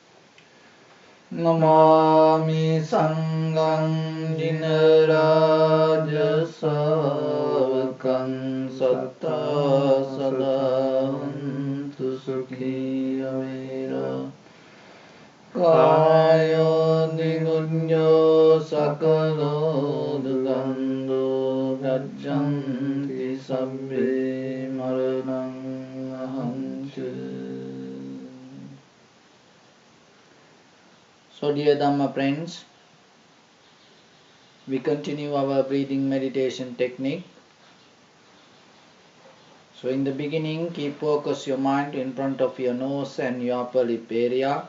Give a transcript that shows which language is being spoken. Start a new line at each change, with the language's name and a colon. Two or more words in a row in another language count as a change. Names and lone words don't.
Pali: Namami Sangham Jinaraja Savakam Satta Sadahantu Sukhi Avera Kayo Nigunjo Sakalo Dugando Gachanti Sabbe Maranam Ahancha.
English: So dear Dhamma friends, we continue our breathing meditation technique. So in the beginning, keep focus your mind in front of your nose and your upper lip area.